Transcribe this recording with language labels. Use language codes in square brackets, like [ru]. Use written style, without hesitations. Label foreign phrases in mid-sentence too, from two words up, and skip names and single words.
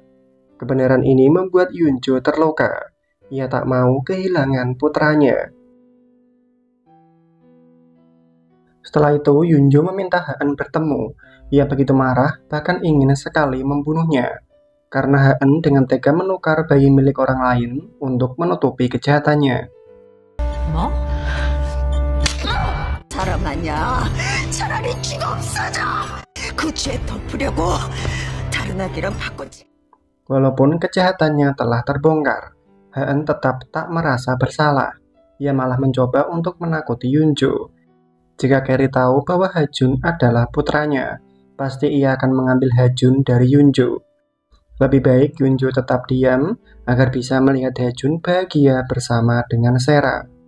[id] Kebenaran ini membuat Yunjo terluka. Ia tak mau kehilangan putranya. Setelah itu, Yunjo meminta Haen bertemu. Ia begitu marah, bahkan ingin sekali membunuhnya. Karena Haen dengan tega menukar bayi milik orang lain untuk menutupi kejahatannya. [ko] 뭐? 사람 아니야. 차라리 쥐가 없어져. 그 죄 덮으려고 다른 아기랑 바꿨지. [id] Walaupun kejahatannya telah terbongkar, Haen tetap tak merasa bersalah. Ia malah mencoba untuk menakuti Yunjo. Jika Carrie tahu bahwa Hajun adalah putranya, pasti ia akan mengambil Hajun dari Yunjo. Lebih baik Yunjo tetap diam agar bisa melihat Hajun bahagia bersama dengan Sera.